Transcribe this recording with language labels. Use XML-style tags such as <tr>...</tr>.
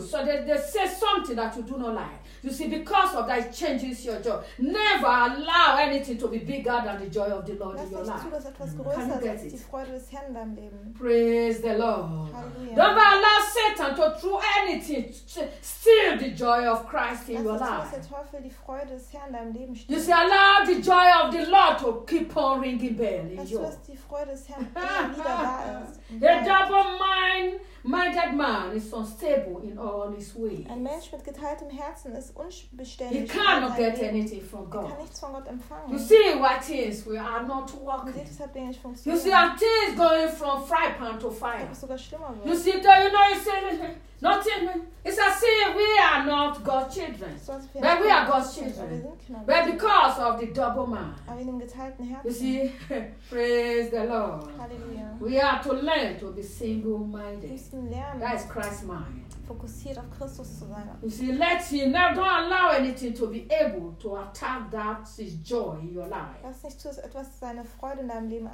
<en>So they say something that you do not like. You see, because of that, it changes your joy. Never allow anything to be bigger than the joy of the Lord in your life.</en> <de>Zu, etwas</de> <en>can you get it?</en> <de>Die Freude des Herrn in deinem Leben.</de> <en>Praise the Lord. Halleluja. Don't allow Satan to through anything steal the joy of Christ in your life.</en> <de>Lass der Teufel die Freude des Herrn in deinem Leben stehlen.</de> <en>You see, allow the joy of the Lord to keep on ringing bell in you.</en> <de>Lass die Freude des Herrn wieder da ist.</de> <en>A double-minded man is unstable in all his ways.</en> <de>Ein Mensch mit geteiltem Herzen ist unbeständig.</de> <en>He cannot get anything from God.</en> <de>Kann nichts von Gott empfangen.</de> <en>You see what is, we are not working.</en> <de>Nicht,</de> <en>you see, our tears going from fry pan to fire.</en> <de>Sogar schlimmer wird.</de> <en>You see, you know, you say, Nothing. It's as if we are not God's children. But we are God's children. But because of the double mind. You see, praise the Lord. Hallelujah. We are to learn to be single-minded. That is Christ's mind.</en> <de>Fokussiert auf Christus zu sein.</de> <en>You see, let him now don't allow anything to be able to attack that his joy in your life.</en> <de>Lass nicht zu, etwas seine Freude in deinem Leben.</de>